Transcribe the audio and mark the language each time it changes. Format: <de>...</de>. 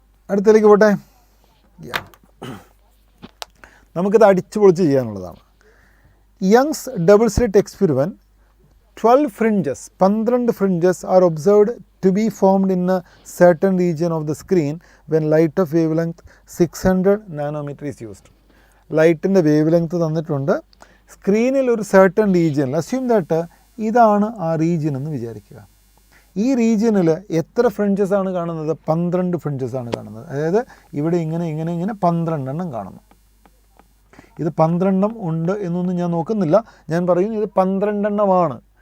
<ml>അടുത്തതിലേക്ക് പോട്ടെ. നമുക്കിത് അടിച്ചു പൊളിച്ച് ചെയ്യാനുള്ളതാണ്.</ml> <en>Young's double slit experiment 12 fringes 12 fringes are observed to be formed in a certain region of the screen when light of wavelength 600 nanometer is used.</en> <ml>ലൈറ്റിൻ്റെ wave length തന്നിട്ടുണ്ട്. സ്ക്രീനിൽ ഒരു</ml> <en>certain region, assume that</en> <ml>ഇതാണ് ആ region എന്ന് വിചാരിക്കുക. ഈ റീജിയനിൽ എത്ര ഫ്രിഞ്ചസ് ആണ് കാണുന്നത്? 12 ഫ്രിഞ്ചസ് ആണ് കാണുന്നത്. അതായത് ഇവിടെ ഇങ്ങനെ 12 എണ്ണം കാണുന്നു. ഇത് 12 ഉണ്ട് എന്നൊന്നും ഞാൻ നോക്കുന്നില്ല, ഞാൻ പറയുന്നു ഇത് 12 എണ്ണമാണ്.</ml>